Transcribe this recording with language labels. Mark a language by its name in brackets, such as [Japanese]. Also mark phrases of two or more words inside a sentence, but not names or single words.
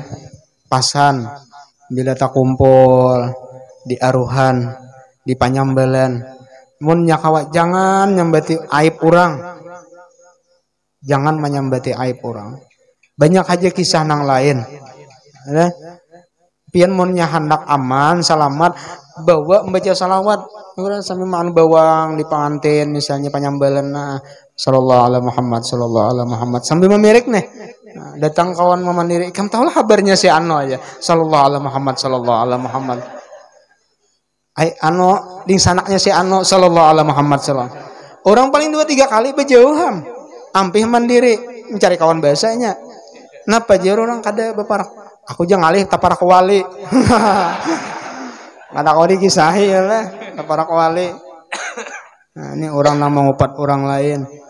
[Banjar] Pasan bila tak kumpul di aruhan di panyambalan mun nyakawat jangan nyambati aib orang, jangan menyambati aib orang. Banyak aja kisah nang lain ya. Pian mun hendak aman selamat bawa membaca salawat sambil maan bawang di pengantin misalnya panyambalan [Arabic] صلى الله عليه محمد صلى الله عليه محمد [Banjar] sambil memirik nih. Nah, datang kawan memandiri, kamu tahu lah kabarnya si Ano aja, [Arabic] صلى الله عليه محمد صلى الله عليه محمد. [Banjar] Ai Ano ding sanaknya si Ano [Arabic] صلى الله عليه محمد صلى الله. [Banjar] Orang paling 2-3 kali berjauhan, ampih mandiri mencari kawan bahasanya. Napa jauh orang kada beparak. Aku jangan alih taparak wali. Ada kau dikisahi ya lah, taparak wali. Nah, ini orang yang mengupat orang lain.